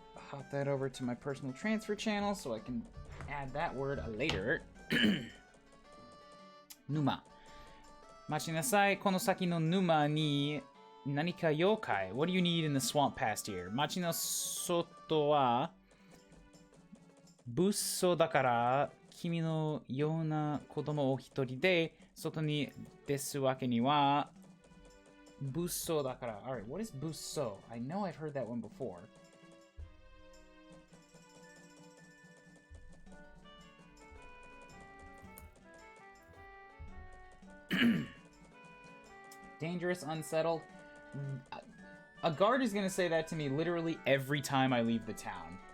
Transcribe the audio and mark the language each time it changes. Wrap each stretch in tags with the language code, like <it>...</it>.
<en>Hop that over to my personal transfer channel so I can add that word later.</en> <ja>Numa. 待ちなさい。この先の沼に何か妖怪。</ja> <en>What do you need in the swamp past here?</en> <ja>町の外は物騒だから君のような子供を一人で外に出すわけには物騒だから。</ja> <en>Alright, what is 物騒? I know I've heard that one before. Dangerous, unsettled. A guard is going to say that to me literally every time I leave the town.</en>